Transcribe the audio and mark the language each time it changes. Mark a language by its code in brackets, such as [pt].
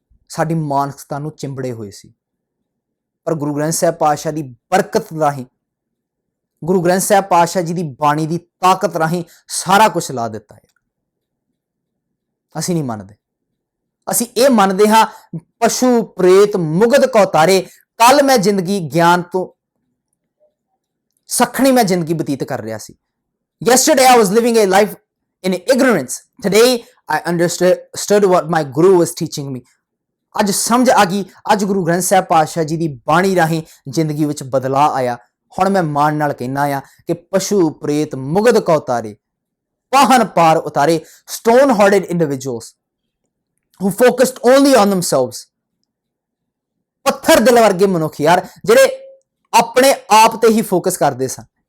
[pa] ਸਾਡੀ ਮਾਨਸਿਕਤਾ ਨੂੰ ਚਿੰਬੜੇ ਹੋਏ ਸੀ, ਪਰ ਗੁਰੂ ਗ੍ਰੰਥ ਸਾਹਿਬ ਪਾਤਸ਼ਾਹ ਦੀ ਬਰਕਤ ਰਾਹੀਂ, ਗੁਰੂ ਗ੍ਰੰਥ ਸਾਹਿਬ ਪਾਤਸ਼ਾਹ ਜੀ ਦੀ ਬਾਣੀ ਦੀ ਤਾਕਤ ਰਾਹੀਂ ਸਾਰਾ ਕੁਝ ਲਾ ਦਿੱਤਾ ਹੈ। ਅਸੀਂ ਨਹੀਂ ਮੰਨਦੇ। ਅਸੀਂ ਇਹ ਮੰਨਦੇ ਹਾਂ ਪਸ਼ੂ ਪ੍ਰੇਤ ਮੁਗਧ ਕੋ ਤਾਰੇ। ਕੱਲ ਮੈਂ ਜ਼ਿੰਦਗੀ ਗਿਆਨ ਤੋਂ ਸਖਣੀ ਮੈਂ ਜ਼ਿੰਦਗੀ ਬਤੀਤ ਕਰ ਰਿਹਾ ਸੀ। [en] Yesterday I was living a life in ignorance. Today I understood what my guru was teaching me. [pa] ਅੱਜ ਸਮਝ ਆ ਗਈ, ਅੱਜ ਗੁਰੂ ਗ੍ਰੰਥ ਸਾਹਿਬ ਪਾਤਸ਼ਾਹ ਜੀ ਦੀ ਬਾਣੀ ਰਾਹੀਂ ਜ਼ਿੰਦਗੀ ਵਿੱਚ ਬਦਲਾਅ ਆਇਆ। ਹੁਣ ਮੈਂ ਮਾਣ ਨਾਲ ਕਹਿਣਾ ਆ ਕਿ ਪਸ਼ੂ ਪ੍ਰੇਤ ਮੁਗਧ ਕੋ ਤਾਰੇ, ਪਾਹਨ ਪਾਰ ਉਤਾਰੇ। [en] stone hearted individuals who focused only on themselves, [pa] ਪੱਥਰ ਦਿਲ ਵਰਗੇ ਮਨੁੱਖ ਯਾਰ, ਜਿਹੜੇ ਆਪਣੇ ਆਪ ਤੇ ਹੀ ਫੋਕਸ ਕਰਦੇ ਸਨ।